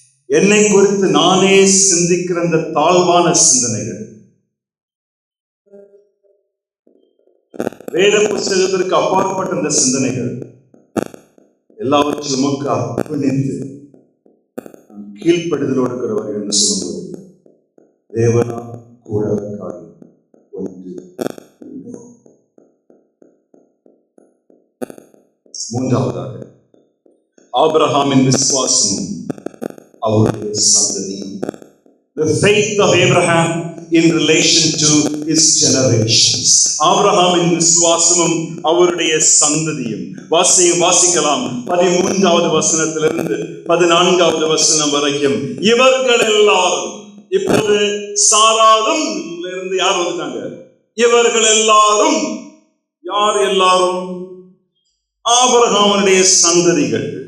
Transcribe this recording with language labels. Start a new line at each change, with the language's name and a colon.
Tamil: என்னை குறித்து நானே சிந்திக்கிற அந்த தாழ்வான சிந்தனைகள், வேத புத்தகத்திற்கு அப்பாற்பட்ட இந்த சிந்தனைகள் எல்லாவற்றிலும் நமக்கு அர்ப்பணித்து கீழ்ப்படுதலோடு இருக்கிறவர் என்று சொல்லும்போது தேவனா கூட காரியம் ஒன்று. மூன்றாவதாக ஆபிரகாமின் விசுவாசமும் அவருடைய சந்ததியும்.
English: The faith of Abraham in relation to his generations.
Tamil: ஆபிரகாமின் விசுவாசமும் அவருடைய சந்ததியும். வாசிக்கலாம் 13வது வசனத்திலிருந்து 14வது வசனம் வரைக்கும். இவர்கள் எல்லாரும், இப்போது சாராளும் இருந்து யார் வந்துட்டாங்க? இவர்கள் எல்லாரும் யார்? எல்லாரும் ஆபிரகாமுடைய சந்ததிகள்.